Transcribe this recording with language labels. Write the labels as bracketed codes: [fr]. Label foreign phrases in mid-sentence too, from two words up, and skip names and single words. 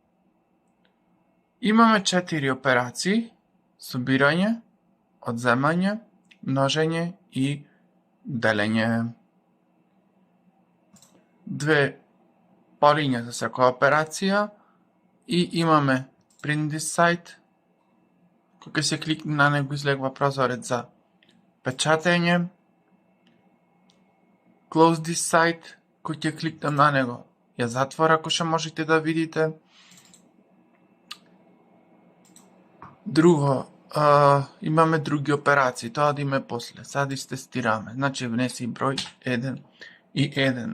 [mk] Имаме 4 операции: собирање, одземање, множење и делење. Две полиња за секоја операција и имаме [en] print this site. [mk] Кога се кликне на него излегува прозорец за печатење. [en] Close this site, [mk] кој ќе кликнам на него ја затвора, ако што можете да видите. Друго, имаме други операции, тоа да име после. Сад истестираме. Значи внеси број 1 и 1.